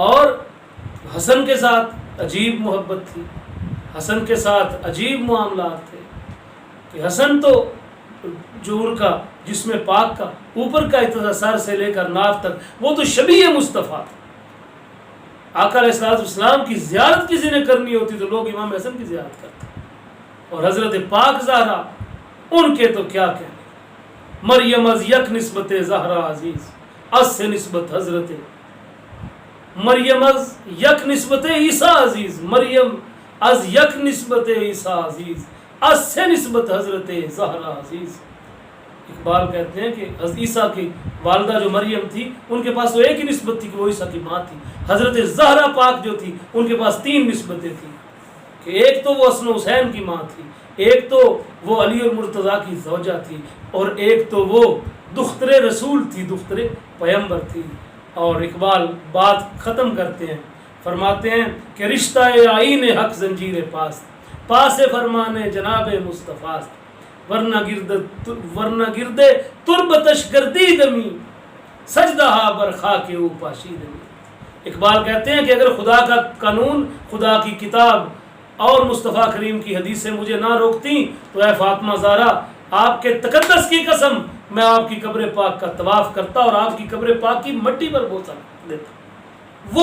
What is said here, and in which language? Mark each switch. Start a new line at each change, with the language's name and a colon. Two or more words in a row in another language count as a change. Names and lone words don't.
Urdu: اور حسن کے ساتھ عجیب محبت تھی، حسن کے ساتھ عجیب معاملات تھے کہ حسن تو جو ان کا جسم پاک کا اوپر کا اتنا سر سے لے کر ناف تک وہ تو شبیہ مصطفیٰ تھا۔ آقا علیہ الصلوۃ والسلام کی زیارت کسی نے کرنی ہوتی تو لوگ امام حسن کی زیارت کرتے، اور حضرت پاک زہرا، ان کے تو کیا کہنے،
Persian: مریم از یک نسبت زہرا عزیز، از سے نسبت حضرت مریم، از یک نسبت عیسیٰ عزیز، مریم از یک نسبت عیسیٰ عزیز، از سے نسبت حضرت زہرا عزیز۔
Urdu: اقبال کہتے ہیں کہ عیسیٰ کی والدہ جو مریم تھی، ان کے پاس تو ایک ہی نسبت تھی کہ وہ عیسیٰ کی ماں تھی۔ حضرت زہرا پاک جو تھی، ان کے پاس 3 نسبتیں تھیں، کہ ایک تو وہ حسن و حسین کی ماں تھی، ایک تو وہ علی المرتضیٰ کی زوجہ تھی، اور ایک تو وہ دختر رسول تھی، دختر پیغمبر تھی۔ اور اقبال بات ختم کرتے ہیں، فرماتے ہیں کہ
Persian: رشتہ آئین حق زنجیر پاست، پاس فرمانے جناب مصطفیٰ، ورنہ گردے تربتش گردیدمی، سجدہ بر خاک او پاشیدمی۔
Urdu: اقبال کہتے ہیں کہ اگر خدا کا قانون، خدا کی کتاب اور مصطفیٰ کریم کی حدیثیں مجھے نہ روکتی تو اے فاطمہ زہرا، آپ کے تقدس کی قسم میں آپ کی قبر پاک کا طواف کرتا اور آپ کی قبر پاک کی مٹی پر بوسہ دیتا۔